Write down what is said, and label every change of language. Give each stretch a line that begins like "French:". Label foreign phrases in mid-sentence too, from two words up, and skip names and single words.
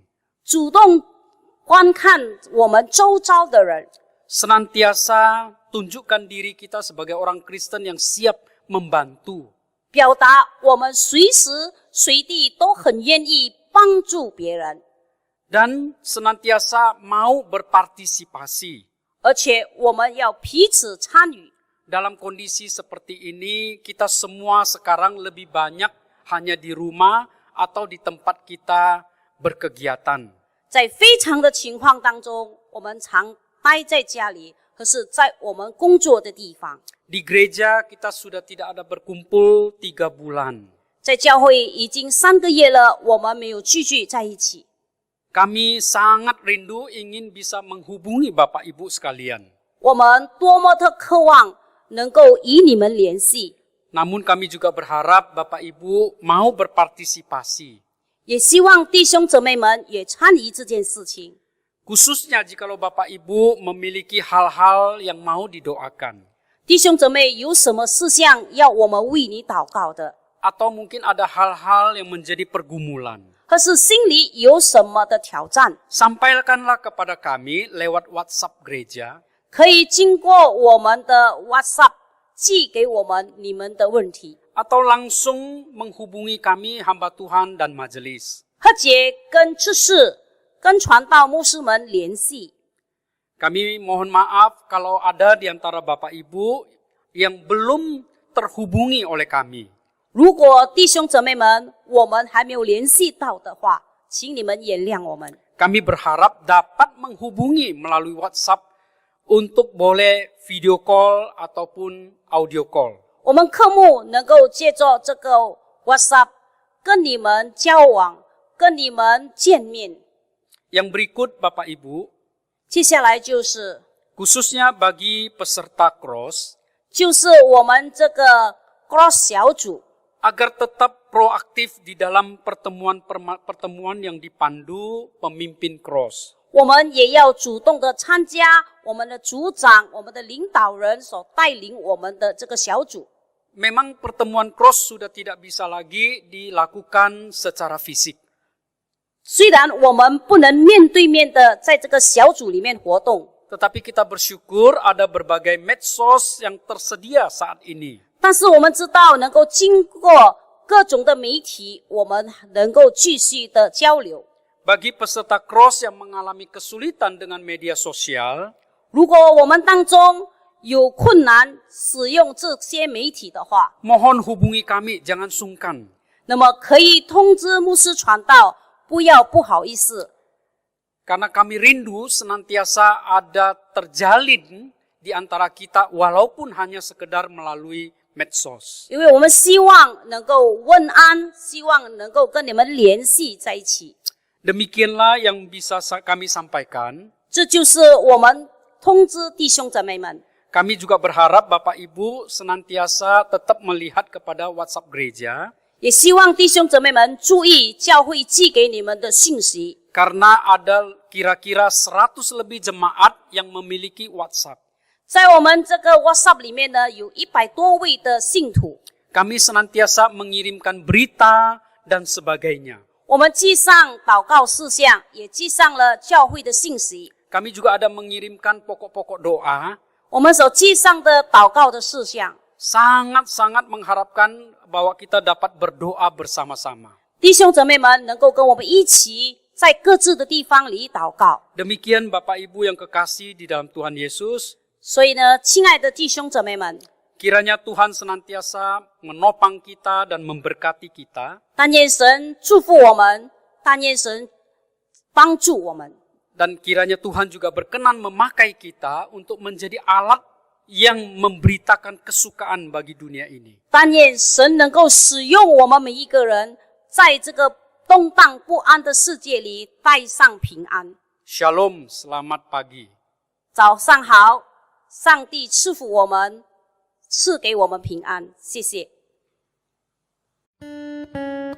Chinese: 主动观看我们周遭的人，
Indonesian: Senantiasa tunjukkan diri kita sebagai orang Kristen yang siap membantu.
Chinese: 表达我们随时随地都很愿意帮助别人，
Indonesian: Dan senantiasa mau berpartisipasi.
Chinese: 而且我们要彼此参与。
Indonesian: Dalam kondisi seperti ini, kita semua sekarang lebih banyak hanya di rumah atau di tempat kita berkegiatan.
Chinese: 在非常的情况当中，我们常待在家里，可是在我们工作的地方。
Indonesian: Di gereja kita sudah tidak ada berkumpul 3 bulan.
Chinese: 在教会已经3个月了，我们没有聚聚在一起。
Indonesian: Kami sangat rindu ingin bisa menghubungi Bapak Ibu sekalian.
Chinese: 我们多么的渴望能够与你们联系，
Indonesian: Namun kami juga berharap Bapak Ibu mau berpartisipasi.
Chinese: 也希望弟兄姊妹们也参与这件事情。
Indonesian: Khususnya jikalau Bapak Ibu memiliki hal-hal yang mau didoakan.
Chinese: 弟兄姊妹有什么事项要我们为你祷告的，
Indonesian: Atau mungkin ada hal-hal yang menjadi pergumulan.
Chinese: 或是心里有什么的挑战，
Indonesian: Sampaikanlah kepada kami lewat WhatsApp gereja.
Chinese: 可以经过我们的 WhatsApp 寄给我们你们的问题，
Indonesian: Atau langsung menghubungi kami hamba Tuhan dan majelis.
Chinese: 或者跟执事、跟传道牧师们联系。
Indonesian: Kami mohon maaf kalau ada di antara Bapak Ibu yang belum terhubungi oleh kami.
Chinese: 如果弟兄姊妹们我们还没有联系到的话，请你们原谅我们。
Indonesian: Kami berharap dapat menghubungi melalui WhatsApp untuk boleh
English: video call
Indonesian: ataupun
English: audio call.
Chinese: 我们科目能够借着这个 WhatsApp 跟你们交往，跟你们见面。
Indonesian: Yang berikut Bapak Ibu,
Chinese: 接下来就是
Indonesian: khususnya bagi peserta cross,
Chinese: 我们这个 Cross 小组，
Indonesian: agar tetap proaktif di dalam pertemuan yang dipandu pemimpin cross.
Chinese: 我们也要主动的参加我们的组长、我们的领导人所带领我们的这个小组。
Indonesian: Memang pertemuan cross sudah tidak bisa lagi dilakukan secara fisik.
Chinese: 虽然我们不能面对面的在这个小组里面活动，
Indonesian: Tetapi kita bersyukur ada berbagai medsos yang tersedia saat ini.
Chinese: 但是我们知道能够经过各种的媒体，我们能够继续的交流。
Indonesian: Bagi peserta cross yang mengalami kesulitan dengan media sosial,
Chinese: 如果我们当中有困难使用这些媒体的话，
Indonesian: mohon hubungi kami, jangan sungkan.
Chinese: 那么可以通知牧师传道，不要不好意思，
Indonesian: Karena kami rindu senantiasa ada terjalin di antara kita walaupun hanya sekedar melalui medsos.
Chinese: 因为我们希望能够问安，希望能够跟你们联系在一起。
Indonesian: Demikianlah yang bisa kami sampaikan.
Chinese: 这就是我们通知弟兄姊妹们。
Indonesian: Kami juga berharap Bapak Ibu senantiasa tetap melihat kepada WhatsApp gereja.
Chinese: 也希望弟兄姊妹们注意教会寄给你们的信息，
Indonesian: Karena ada kira-kira 100 lebih jemaat yang memiliki WhatsApp.
Chinese: 在我们这个 WhatsApp 里面呢，有100多位的信徒，
Indonesian: Kami senantiasa mengirimkan berita dan sebagainya.
Chinese: 我们记上祷告事项，也记上了教会的信息。
Indonesian: Kami juga ada mengirimkan pokok-pokok doa.
Chinese: 我们所记上的祷告的事项，
Indonesian: Sangat-sangat mengharapkan bahwa kita dapat berdoa bersama-sama.
Chinese: 弟兄姊妹们能够跟我们一起在各自的地方里祷告。
Indonesian: Demikian Bapak Ibu yang kekasih di dalam Tuhan Yesus.
Chinese: 所以呢，亲爱的弟兄姊妹们，
Indonesian: Kiranya Tuhan senantiasa menopang kita dan memberkati kita.
Chinese: 但愿神祝福我们，但愿神帮助我们。
Indonesian: Dan kiranya Tuhan juga berkenan memakai kita untuk menjadi alat yang memberitakan kesukaan bagi dunia ini.
Chinese: 但愿神能够使用我们每一个人，在这个动荡不安的世界里带上平安。
Indonesian: Shalom, selamat pagi.
Chinese: 早上好，上帝赐福我们，赐给我们平安。谢谢。